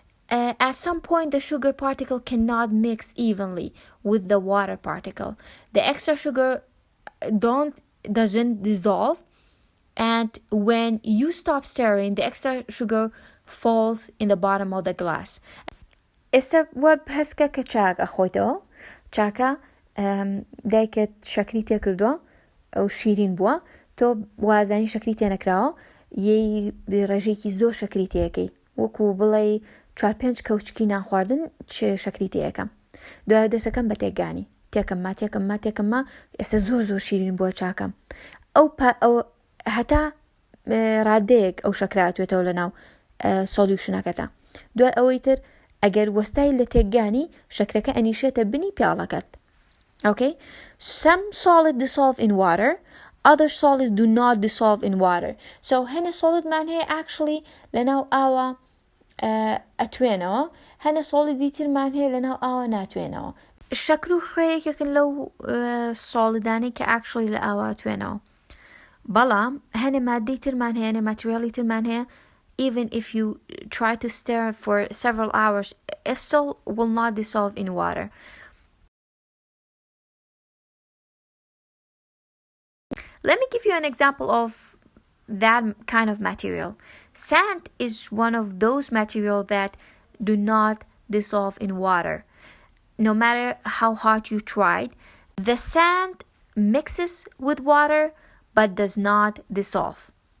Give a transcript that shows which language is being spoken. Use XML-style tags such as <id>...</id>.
<en>At some point, the sugar particle cannot mix evenly with the water particle. The extra sugar doesn't dissolve, and when you stop stirring, the extra sugar falls in the bottom of the glass.</en> <ckb>ئێستا وە هەستکە کە چاک ئەخۆیتەوە چاکە دایکت شەکری تێ کردووە ئەو شیرین بووە تۆ وازانی شەکری تێ نەکراوە یەی ڕێژێکی زۆر شەکری تێیەکەی وەکو بڵێ 4-5 کەوچکی ناخواردن شەکری تێیەکەم دوای دەسەکەم بە تێکگانی تێکەمما ئێستا زۆر شیرین بووە چاکەم ئەو هەتا ڕادەیەک ئەو شەکراتوێتەوە لە ناو سۆلیوشنەکەتە دوای ئەوەی تر ئەگەر وەستای لە تێکگانی شەکرەکە ئەنیشێتە بنی پیاڵەکەت.</ckb> <en>Okay? Some solid dissolve in water, other solids do not dissolve in water. So</en> <ckb>هەنە solid مان هەیە actually لە ناو ئاوە ئەتوێنەوە هەنە solidi ترمان هەیە لە ناو ئاوە ناتوێنەوە. شەکر و خوێیەکێکن لەو سۆڵیدانی کە actually لە ئاوا توێنەوە بەڵام هەنێ مادەی ترمان هەیە هەنێ ماتریالی ترمان هەیە</ckb> <en>even if you try to stir for several hours it still will not dissolve in water. Let me give you an example of that kind of material. Sand is one of those materials that do not dissolve in water. No matter how hard you tried, the sand mixes with water but does not dissolve.</en>